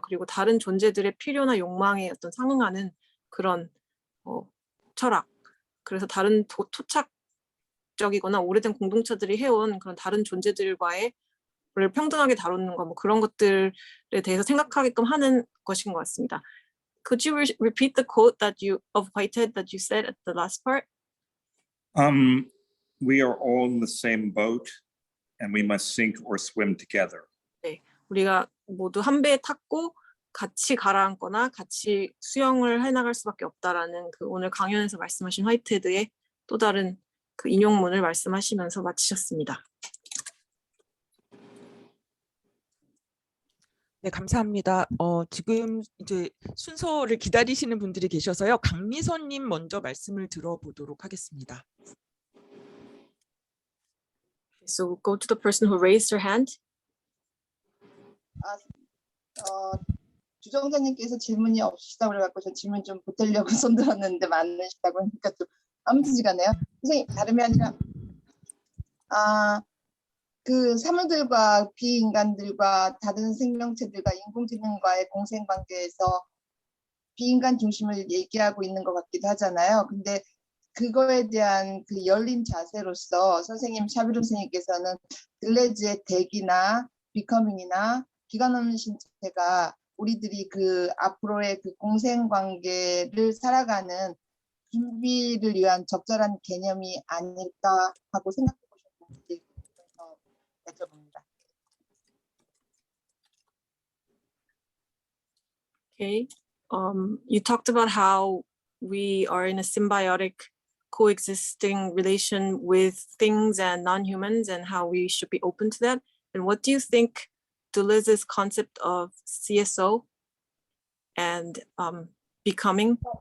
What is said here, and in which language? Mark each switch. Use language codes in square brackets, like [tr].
[ko] 그리고 다른 존재들의 필요나 욕망에 어떤 상응하는 그런 철학. 그래서 다른 토착적이거나 오래된 공동체들이 해온 그런 다른 존재들과의 를 평등하게 다루는 거 뭐 그런 것들에 대해서 생각하게끔 하는 것인 것 같습니다. [en] Could you repeat the quote that you of Whitehead that you said at the last part? We are all in the same boat and we must sink or swim together. [ko] 우리가 모두 한 배에 탔고 같이 가라앉거나 같이 수영을 해나갈 수밖에 없다라는 그 오늘 강연에서 말씀하신 화이트헤드의 또 다른 그 인용문을 말씀하시면서 마치셨습니다. 네, 감사합니다. 지금 이제 순서를 기다리시는 분들이 계셔서요. 강미선님 먼저 말씀을 들어보도록 하겠습니다. [en] So we'll go to the person who raised her hand. [ko] 주정자님께서 질문이 없으시다고 그래갖고 저 질문 좀 보태려고 손 들었는데 많으시다고 하니까 좀 아무튼지간에요. 선생님 다름이 아니라 그 사물들과 비인간들과 다른 생명체들과 인공지능과의 공생관계에서 비인간 중심을 얘기하고 있는 것 같기도 하잖아요. 근데 그거에 대한 그 열린 자세로서 선생님 샤비론 선생님께서는 들레즈의 덱이나 비커밍이나 기관 없는 신체가 우리들이 그 앞으로의 그 공생관계를 살아가는 준비를 위한 적절한 개념이 아닐까 하고 생각해 보셨는지 여쭤봅니다. [en] Okay. You talked about how we are in a symbiotic coexisting relation with things and non-humans and how we should be open to that. And what do you think Deleuze's concept of CSO and becoming?